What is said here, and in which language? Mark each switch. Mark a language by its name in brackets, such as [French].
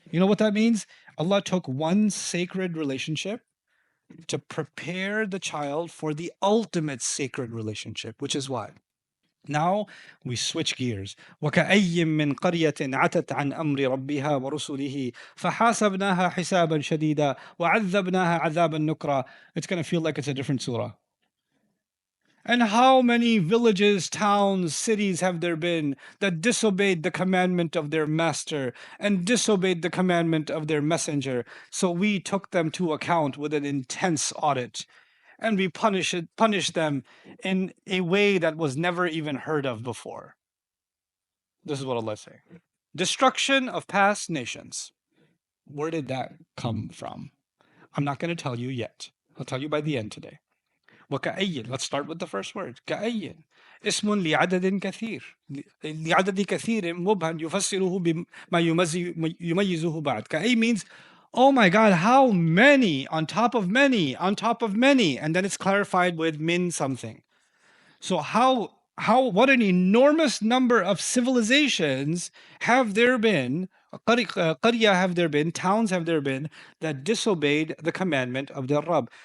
[English] You know what that means? Allah took one sacred relationship to prepare the child for the ultimate sacred relationship, which is what? Now we switch gears. [Arabic] وكأي من قرية عتت عن أمر ربها ورسله فحاسبناها حسابا شديدا وعذبناها عذابا نكرا. [English] It's going to feel like it's a different surah. And how many villages, towns, cities have there been that disobeyed the commandment of their master and disobeyed the commandment of their messenger? So we took them to account with an intense audit, and we punished them in a way that was never even heard of before. This is what Allah is saying. Destruction of past nations. Where did that come from? I'm not going to tell you yet. I'll tell you by the end today. [Arabic] وكأي. [English] Let's start with the first word. [Arabic] كأي اسم لعدد كثير لعدد كثير مبهم يفسره بما يميزه بعد. [English] كأي means, oh my God, how many on top of many on top of many, and then it's clarified with min something. So what an enormous number of civilizations have there been, قرية have there been, towns have there been that disobeyed the commandment of their Rabb.